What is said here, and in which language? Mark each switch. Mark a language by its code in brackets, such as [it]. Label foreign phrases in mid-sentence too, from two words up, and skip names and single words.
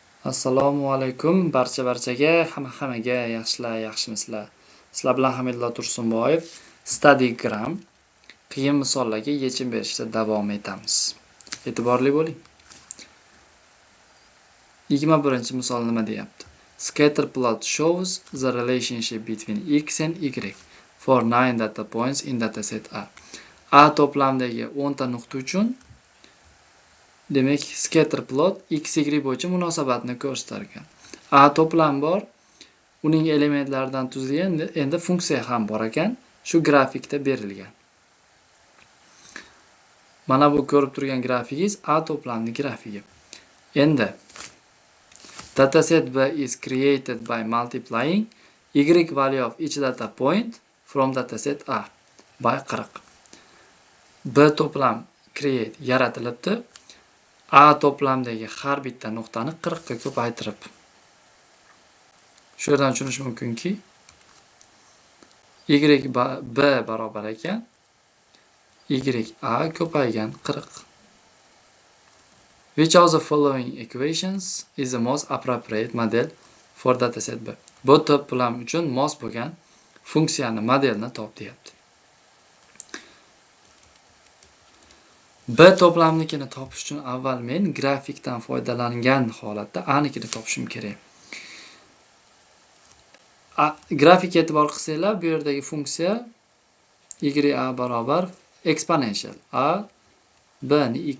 [uz] Assalomu alaykum barchaga, hammaga yaxshimisizlar. Sizlar bilan Hamidullo Tursunboyev Studygram qiyin misollarga yechim berishda davom etamiz. E'tiborli bo'ling. 21-misol nima deyapti? [en] Scatter plot shows the relationship between x and y for 9 data points in dataset A. [uz] A to'plamdagi 10 ta nuqta uchun demak, [en] scatter plot [uz] x, y bo'yicha munosabatni ko'rsatarkan. A to'plam bor, uning elementlaridan tuzilgan endi funksiya ham bor ekan, shu grafikda berilgan. Mana bu ko'rib turgan grafikingiz A to'plamning grafigi. [en] Endi dataset B is created by multiplying y value of each data point from dataset A by 40. [uz] B to'plam create yaratilibdi. A to'plamdagi har bitta nuqtani 40 ga ko'paytirib. Shu yerdan tushunish mumkinki, y b barobar ekan, y a ko'paygan 40. [en] Which of the following equations is the most appropriate model for dataset B? [uz] Bu to'plam uchun mos bo'lgan funksiyani modelni top deyapti. B to'plamnikini topish uchun avval men grafikdan foydalangan holatda A nikini topishim kerak. Grafik e'tibor qilsanglar, bu yerdagi funksiya y a barobar exponential a b ni x.